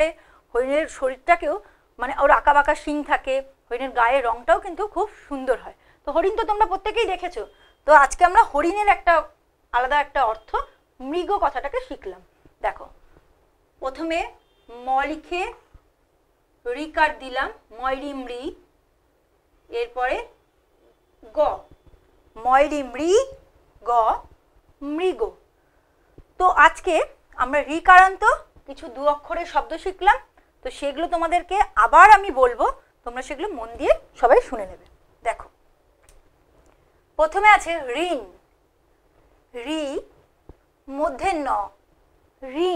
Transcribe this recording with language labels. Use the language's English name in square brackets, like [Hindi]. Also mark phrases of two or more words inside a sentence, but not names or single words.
[Bangla] হরিণের শরীরটাকেও, মানে ওর আঁকা বাঁকা শিং থাকে, হরিণের গায়ের রংটাও কিন্তু খুব সুন্দর হয়। তো হরিণ তো তোমরা প্রত্যেকেই দেখেছো। তো আজকে আমরা হরিণের একটা আলাদা একটা অর্থ, মৃগ কথাটাকে শিখলাম। দেখো প্রথমে ম লিখে রিকার দিলাম, ময়রি মৃ, এরপরে গ, ময়রি মৃ গ, মৃগ। তো আজকে আমরা রিকারান্ত কিছু দু অক্ষরের শব্দ শিখলাম। তো সেগুলো তোমাদেরকে আবার আমি বলবো, তোমরা সেগুলো মন দিয়ে সবাই শুনে নেবে। দেখো, প্রথমে আছে ঋণ, রি মূর্ধন্য ঋণ।